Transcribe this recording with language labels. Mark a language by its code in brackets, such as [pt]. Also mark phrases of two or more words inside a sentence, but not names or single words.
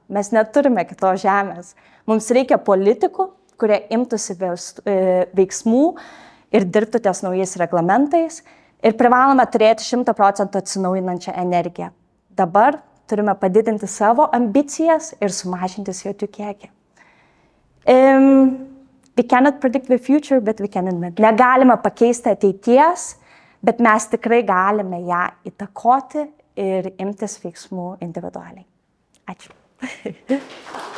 [lt] Mes neturime kitos žemės. Mums reikia politikų, kurie imtųsi veiksmų ir dirbtų ties naujais reglamentais. Ir privalome turėti 100% atsinaujinančią energiją. Dabar turime padidinti savo ambicijas ir sumažinti CO2 kiekį. [en] We cannot predict the future, but we can invent. [lt] Negalime pakeisti ateities, bet mes tikrai galime ją įtakoti ir imtis veiksmų individualiai. Ačiū.